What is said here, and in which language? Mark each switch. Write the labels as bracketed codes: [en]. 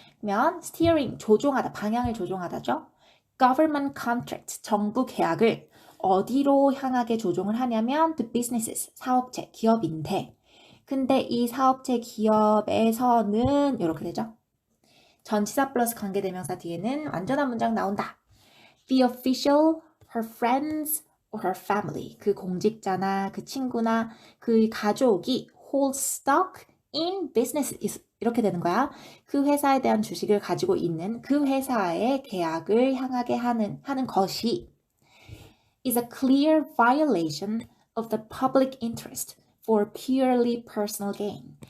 [ko] 그러면 steering, 조종하다, 방향을 조종하다죠. [en] government contract, [ko] 정부 계약을 어디로 향하게 조종을 하냐면 [en] the businesses, [ko] 사업체, 기업인데, 근데 이 사업체 기업에서는 이렇게 되죠. 전치사 플러스 관계대명사 뒤에는 완전한 문장 나온다. [en] The official, her friends, or her family. [ko] 그 공직자나 그 친구나 그 가족이 [en] hold stock in business. [ko] 이렇게 되는 거야. 그 회사에 대한 주식을 가지고 있는 그 회사의 계약을 향하게 하는 것이 [en] is a clear violation of the public interest for purely personal gain.